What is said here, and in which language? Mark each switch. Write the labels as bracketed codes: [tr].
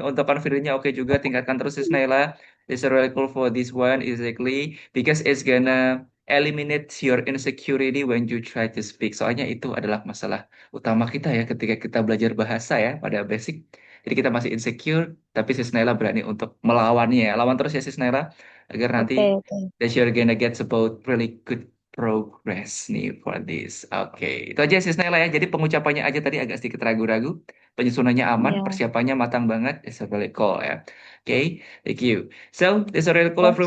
[id] Untuk confidence-nya oke juga. Tingkatkan terus Sis Naila. [en] Historical for this one is exactly because it's gonna eliminate your insecurity when you try to speak. [id] Soalnya itu adalah masalah utama kita ya ketika kita belajar bahasa ya pada basic. Jadi kita masih insecure, tapi Sis Naila berani untuk melawannya. Lawan terus ya Sis Naila, agar nanti [en] Okay. that you're gonna get about really good progress nih for this. [id] Oke, itu aja Sis Naila ya. Jadi pengucapannya aja tadi agak sedikit ragu-ragu. Penyusunannya aman, [en] Yeah. [id] persiapannya matang banget. [en] It's a really cool ya. Oke, thank you. So, it's a really cool Thank you.